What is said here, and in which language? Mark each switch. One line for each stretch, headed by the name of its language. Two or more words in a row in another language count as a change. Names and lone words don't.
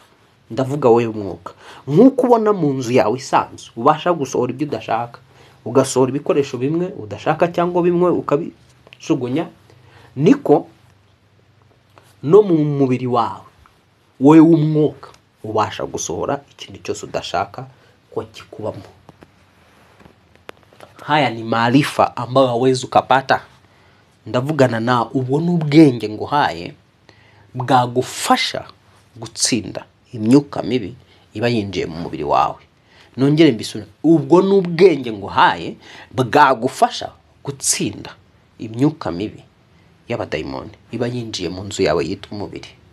Kinyarwanda: Ndavuga wowe umwuka, nk'uko ubona mu nzu yawe isanzwe ubasha gusohora ibyo udashaka, ugasohora ibikoresho bimwe udashaka cyangwa bimwe ukabisugunya, niko no mu mubiri wawe wowe w'umwuka ubasha gusohora ikintu cyose udashaka ko kikubamo.
Swahili: Haya ni maarifa ambayo hawezi ukapata.
Kinyarwanda: Ndavugana na ubona ubwenge nguhaye bwagufasha gutsinda imyuka mibi iba yinjiye mu mubiri wawe. Nongere mbisubire, ubwo n'ubwenge nguhaye bwagufasha gutsinda imyuka mibi y'abadayimoni iba yinjiye mu nzu yawe yitwa umubiri.